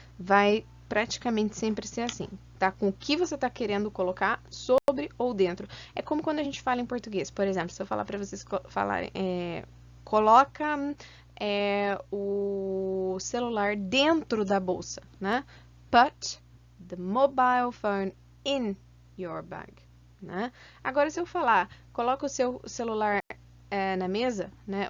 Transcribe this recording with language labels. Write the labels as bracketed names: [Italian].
[Portuguese] Vai praticamente sempre ser assim, tá? Com o que você tá querendo colocar sobre ou dentro. É como quando a gente fala em português. Por exemplo, se eu falar para vocês falarem, coloca o celular dentro da bolsa, né? [English] Put the mobile phone in your bag, né? [Portuguese] Agora, se eu falar, coloca o seu celular na mesa, né?